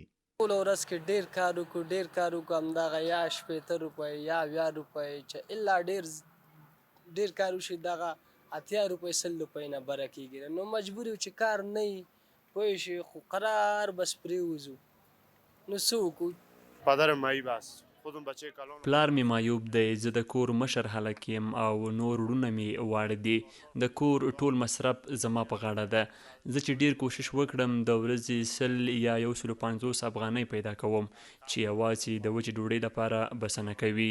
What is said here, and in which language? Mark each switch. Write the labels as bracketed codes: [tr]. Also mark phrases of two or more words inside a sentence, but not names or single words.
[ps] ټوله ورځ کې ډېر کار وکړو همدغه یا 80 روپۍ یا 80 روپۍ چې الا ډېر کار وشي دغه 80 روپۍ 100 روپۍ نه بره کېږي نو مجبور یو چې کار نه وي پوه شي خو قرار بس پرېوځو نو څه وکړو. [fa] پدرم مایی بس خودم بچه کلان [ps] پلار مې معیوب دی، زه د کور مشر هلک یم او نور وروڼه مې واړه دي. د کور ټول مصرف زما په غاړه ده. زه چې ډیر کوشش وکړم د ورځې 100 یا 150 افغانۍ پیدا کوم چې یوازې د وچې ډوډۍ لپاره بسنه کوي.